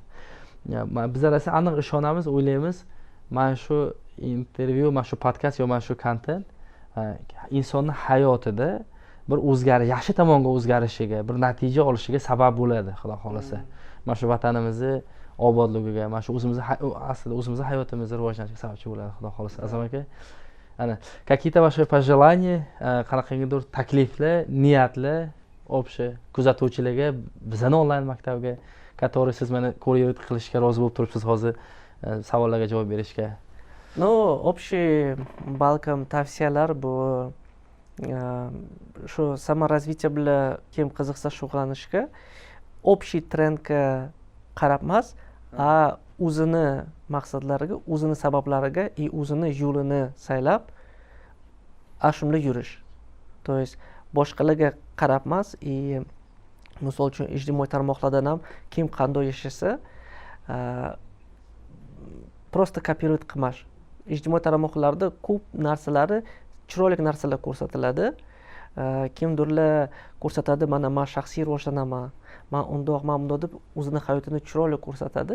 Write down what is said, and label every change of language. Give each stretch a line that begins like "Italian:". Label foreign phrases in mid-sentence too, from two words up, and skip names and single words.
Uzbek: Bizlar esa aniq ishonamiz, o'ylaymiz. Mana shu intervyu, mana shu podkast yo mana shu kontent insonning hayotida bir o'zgarish, yaxshi tomonga o'zgarishiga, bir natija olishiga sabab bo'ladi, xudo xolasa. Mana shu vatanimizni obodligiga, mana shu o'zimizni hayotimizni rivojlanishiga sababchi bo'ladi, xudo xolasa.
Russian: Azam aka, ana какие-то ваши пожелания,
Uzbek: qanaqangidir takliflar, niyatlar общий kuzatuvchilarga, bizning onlayn maktabga, который siz meni ko'rib qilishga rozi bo'lib turibsiz hozir, savollarga javob berishga. Ну, общий balkim tavsiyalar bu shu samaraзвитие bilan kim qiziqsa shug'ullanishga общий trendga qarab emas, o'zini maqsadlariga, o'zini sabablariga, o'zini yo'lini saylab, shunda yurish.
Russian: То есть
Uzbek: boshqalarga qarab emas, misol uchun ijtimoiy tarmoqlardan ham kim qanday yashasa, просто kopировать qilmash. Ijtimoiy tarmoqlarda ko'p narsalari, chiroyli narsalar ko'rsatiladi. Kimdirlar ko'rsatadi, mana men shaxsiy rivojlanaman, men undoq, men bundoq deb o'zini hayotini chiroyli ko'rsatadi.